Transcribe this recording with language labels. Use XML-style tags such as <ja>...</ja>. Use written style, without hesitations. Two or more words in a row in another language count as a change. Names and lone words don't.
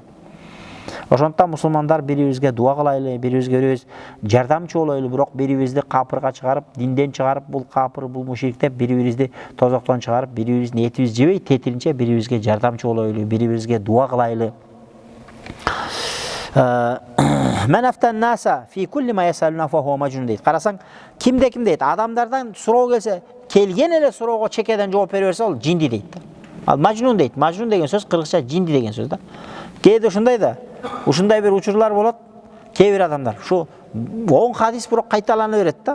<ky>Ошондуктан мусулмандар бирибизге дуа кылайлы, бирибизге жардамчы болойлу, бирок бирибизди капырга чыгарып, динден чыгарып, бул капыр, бул мушрик деп бирибизди тозоктон чыгарып, бирибиздин этибиз жебей, тетиринче бирибизге жардамчы болойлу, бирибизге дуа кылайлы.</ky> <ar>من أفتى الناس في كل ما يسألون فهو مجنون дейт.</ar> <ky>Карасаң, кимде дейт? Адамдардан суроо келсе, келген эле суроого чекеден жооп бере берсе, ал жинди дейт. Ал мажнун дейт. Мажнун деген сөз кыргызча жинди деген сөз да. Кээде ушундай да. Ушундай бир учурлар болот. Кээ бир адамдар ушу 10 хадис бирок кайталана берет да.</ky>